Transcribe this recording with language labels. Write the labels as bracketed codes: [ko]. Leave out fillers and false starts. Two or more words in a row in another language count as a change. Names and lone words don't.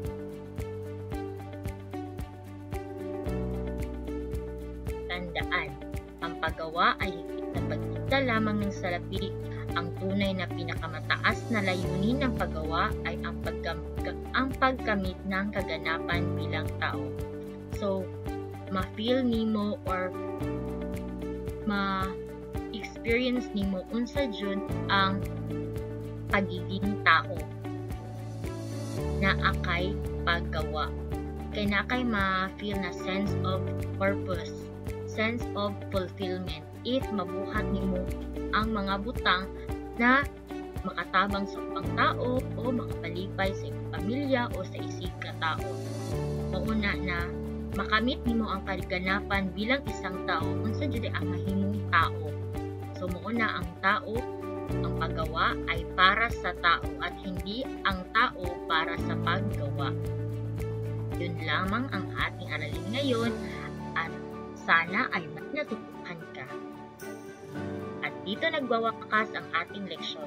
[tl] Tandaan, ang paggawa ay higit na pagkita lamang ng salapi. Ang tunay na pinakamataas na layunin ng paggawa ay ang paggamit ng kaganapan bilang tao. So, [ceb] ma-feel nimo or ma-experience nimo unsa jud ang pagiging tao na akay paggawa. Kay na kay ma-feel na [en] sense of purpose, sense of fulfillment [ceb] if mabuhat nimo ang mga butang na makatabang sa upang tao o makapalipay sa iyong pamilya o sa isig ka tao. Mauna na makamit nimo ang kaganapan [tl] bilang isang tao [ceb] unsa jud ang mahimong tao. [tl] So mauna ang tao, ang paggawa ay para sa tao at hindi ang tao para sa paggawa. Yun lamang ang ating aralin ngayon at sana ay natutuhan ka. At dito nagwawakas ang ating leksyon.